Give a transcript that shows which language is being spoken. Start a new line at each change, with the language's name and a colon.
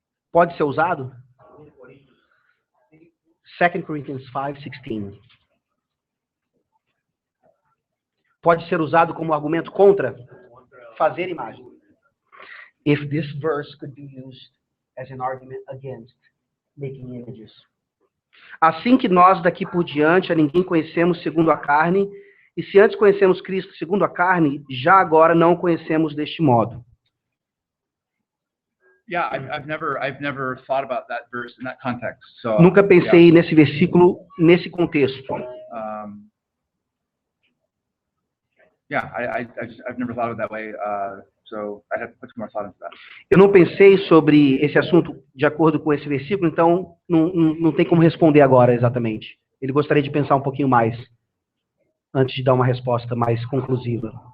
Portuguese: Pode ser usado?
English: 2 Corinthians 5:16.
Portuguese: Pode ser usado como argumento contra fazer imagem.
English: If this verse could be used as an argument against making images.
Portuguese: Assim que nós daqui por diante a ninguém conhecemos segundo a carne, e se antes conhecemos Cristo segundo a carne, já agora não o conhecemos deste modo.
English: Yeah, I've never thought about that verse in that context. So,
Portuguese: Nunca pensei nesse versículo nesse contexto.
English: Yeah, I've never thought of it that way. So I have to put some more thought into that.
Portuguese: Eu não pensei sobre esse assunto de acordo com esse versículo, então não tem como responder agora exatamente. Ele gostaria de pensar um pouquinho mais antes de dar uma resposta mais conclusiva.